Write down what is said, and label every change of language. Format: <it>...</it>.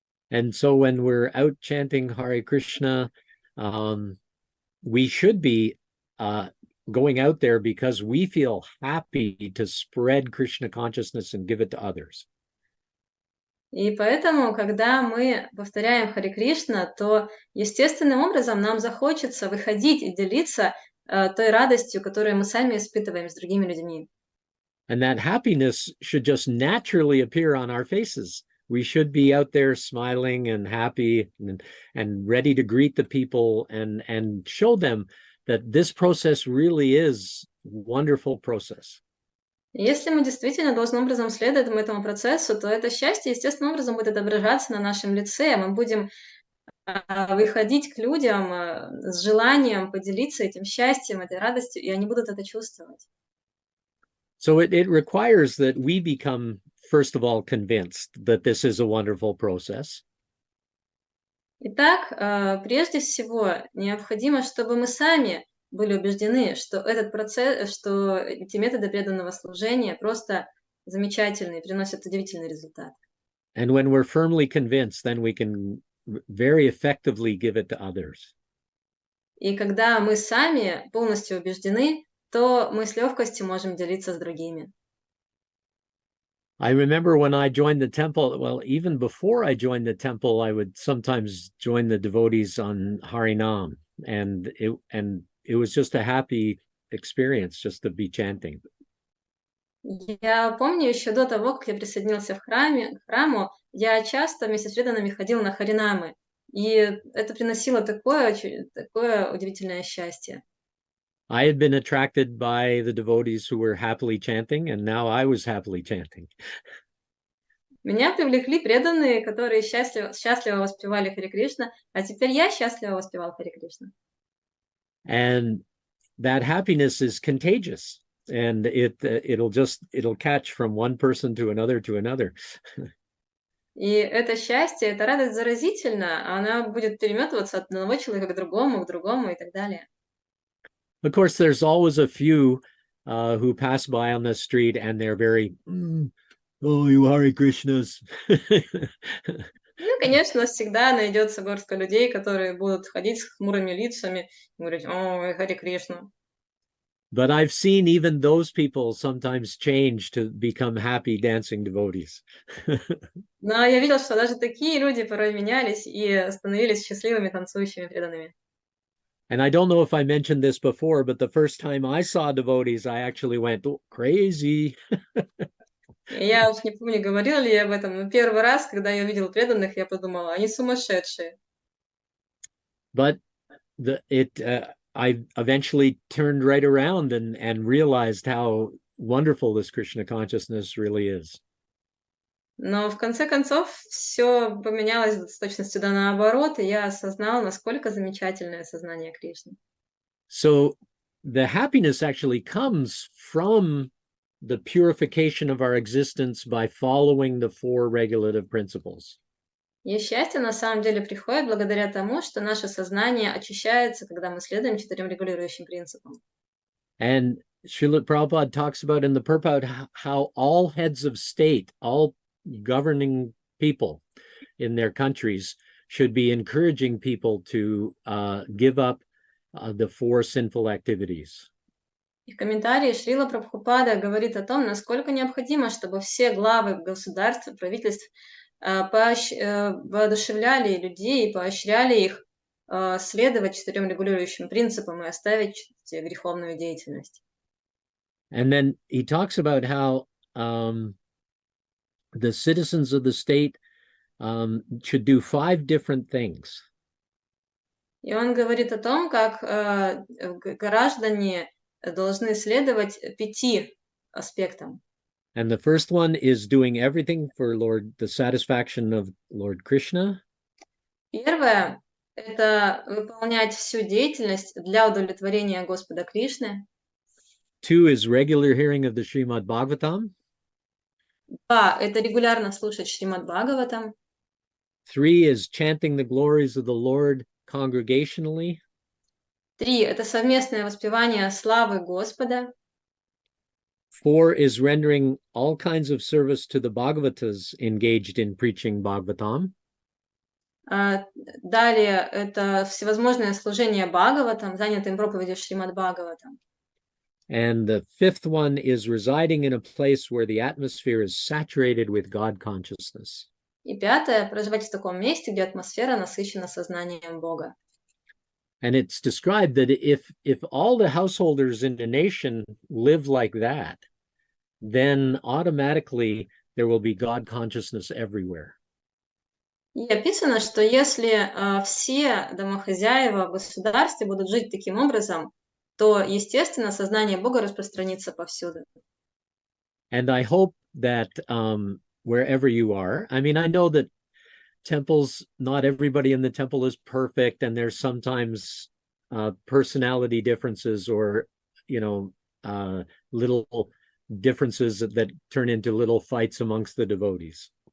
<en>And so when we're out chanting Hare Krishna, we should be going out there because we feel happy to spread Krishna consciousness and give it to others.</en> <ru>И поэтому, когда мы повторяем Харе Кришна, то естественным образом нам захочется выходить и делиться той радостью, которую мы сами испытываем с другими людьми.</ru> <en>And that happiness should just naturally appear on our faces. We should be out there smiling and happy and ready to greet the people and show them that this process really is a wonderful process.</en> <ru>Если мы действительно должным образом следуем этому процессу, то это счастье естественным образом будет отображаться на нашем лице. Мы будем выходить к людям с желанием поделиться этим счастьем, этой радостью, и они будут это чувствовать.</ru> <en>So it requires that we become, first of all, convinced that this is a wonderful process.</en> <ru>Итак, прежде всего, необходимо, чтобы мы сами были убеждены, что этот процесс, что эти методы преданного служения просто замечательные, приносят удивительный результат.</ru> <en>And when we're firmly convinced, then we can very effectively give it to others.</en> <ru>И когда мы сами полностью убеждены, то мы с легкостью можем делиться с другими.</ru> <en>I remember when I joined the temple, well, even before I joined the temple, I would sometimes join the devotees on Harinam, and it was just a happy experience just to be chanting.</en> <ru>Я помню еще до того, как я присоединился к храму, я часто вместе с преданными ходил на харинамы, и это приносило такое удивительное счастье.</ru> <en>I had been attracted by the devotees who were happily chanting, and now I was happily chanting.</en> <ru>Меня привлекли преданные, которые счастливо воспевали Харе Кришна, а теперь я счастливо воспевал Харе Кришна.</ru> <en>And that happiness is contagious, and it'll catch from one person to another to another.</en> <ru>И это счастье, эта радость заразительна, она будет переметываться от одного человека к другому и так далее.</ru> <en>Of course, there's always a few who pass by on the street and they're very, oh, you Hare Krishnas.</en> <ru>Ну, конечно, всегда найдется горстка людей, которые будут ходить с хмурыми лицами и говорить: «О, Харе Кришна».</ru> <en>But I've seen even those people sometimes change to become happy dancing devotees.</en> <ru>Но я видел, что даже такие люди порой менялись и становились счастливыми танцующими преданными.</ru> <en>And I don't know if I mentioned this before, but the first time I saw devotees, I actually went, oh, crazy.</en> <ru>Я уж не помню, говорила ли я об этом, но первый раз, когда я увидел преданных, я подумала: они сумасшедшие.</ru> <en>But I eventually turned right around and realized how wonderful this Krishna consciousness really is.</en> <ru>Но в конце концов все поменялось с точностью да наоборот, и я осознал, насколько замечательное сознание Кришны.</ru> <en>So the happiness actually comes from the purification of our existence by following the four regulative principles.</en> <ru>И счастье на самом деле приходит благодаря тому, что наше сознание очищается, когда мы следуем 4 регулирующим принципам.</ru> <en>And Srila Prabhupada talks about in the Purport how all heads of state, all governing people in their countries should be encouraging people to give up the four sinful activities.</en> <ru>И в комментарии Шрила Прабхупада говорит о том, насколько необходимо, чтобы все главы государств, правительств воодушевляли людей и поощряли их следовать 4 регулирующим принципам и оставить греховную деятельность.</ru> <en>And then he talks about how the citizens of the state should do 5 different things.</en> <ru>И он говорит о том, как граждане должны следовать 5 аспектам.</ru> <en>And the first one is doing everything for the satisfaction of Lord Krishna.</en> <ru>Первое – это выполнять всю деятельность для удовлетворения Господа Кришны.</ru> <en>2 is regular hearing of the Shrimad Bhagavatam.</en> <ru>2 – это регулярно слушать Шримад Бхагаватам.</ru> <en>3 is chanting the glories of the Lord congregationally.</en> <ru>3 – это совместное воспевание славы Господа.</ru> <en>4 is rendering all kinds of service to the Bhagavatas engaged in preaching Bhagavatam.</en> <ru>Далее это всевозможное служение Бхагаватам, занятым проповедью Шримад Бхагаватам.</ru> <en>And the 5th one is residing in a place where the atmosphere is saturated with God consciousness.</en> <ru>И 5 – проживать в таком месте, где атмосфера насыщена сознанием Бога.</ru> <en>And it's described that if all the householders in a nation live like that, then automatically there will be God consciousness everywhere.</en> <ru>И описано, что если все домохозяева в государстве будут жить таким образом, то, естественно, сознание Бога распространится повсюду.</ru> <en>And I hope that wherever you are, I mean, I know that temples, not everybody in the temple is perfect, and there's sometimes personality differences or, little differences that turn into little fights amongst the devotees.</en>